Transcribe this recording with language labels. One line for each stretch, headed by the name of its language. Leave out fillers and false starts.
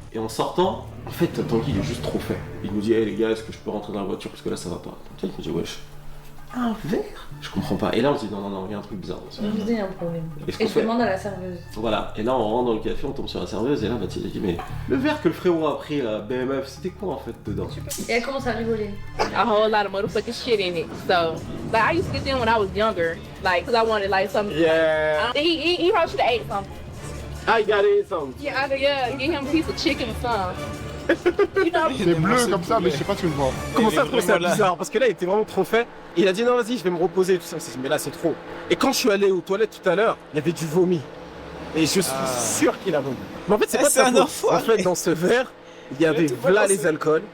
French: Et en sortant, en fait, Tanguy il est juste trop fait. Il nous dit, hey les gars, est-ce que je peux rentrer dans la voiture parce que là ça va pas. Il me dit, wesh. Un verre? Je comprends pas. Et là on se dit non, il y a un truc bizarre. Je me dis, il y a un problème. Et je demande à la serveuse. Voilà, et là on rentre dans le café, on tombe sur la serveuse, et là Mathilde a dit, mais le verre que le frérot a pris, la BMF, c'était quoi en fait dedans? Et elle commence à rigoler.
English: A whole lot of motherfucking shit in it. So, like, I used to get them when I was younger, like, cause I wanted like something. Yeah. He probably should have ate something. I gotta eat something. Yeah, get him a piece of chicken or something.
French: C'est bleu comme ça, mais je sais pas si tu le vois. Comment ça, je trouve ça bizarre? Parce que là, il était vraiment trop fait. Et il a dit non, vas-y, je vais me reposer. Tout ça. Mais là, c'est trop. Et quand je suis allé aux toilettes tout à l'heure, il y avait du vomi. Et je suis sûr qu'il a vomi. Mais en fait, c'est pas ça. En fait, dans ce verre, il y avait là les alcools.